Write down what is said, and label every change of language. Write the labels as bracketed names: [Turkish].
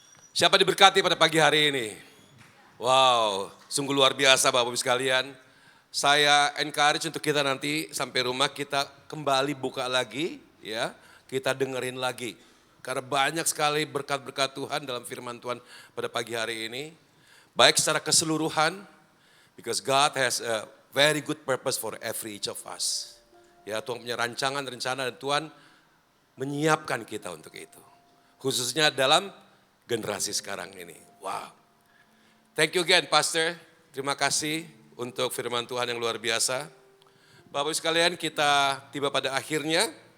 [Indonesian] Siapa diberkati pada pagi hari ini? Wow, sungguh luar biasa Bapak Ibu sekalian. Saya encourage untuk kita nanti sampai rumah kita kembali buka lagi, ya, kita dengerin lagi. Karena banyak sekali berkat-berkat Tuhan dalam firman Tuhan pada pagi hari ini. Baik secara keseluruhan, [English] because God has a very good purpose for every each of us. [Indonesian] Ya, Tuhan punya rancangan, rencana, dan Tuhan menyiapkan kita untuk itu. Khususnya dalam generasi sekarang ini. Wow. [English] Thank you again Pastor. [Indonesian] Terima kasih untuk firman Tuhan yang luar biasa. Bapak Ibu sekalian, kita tiba pada akhirnya.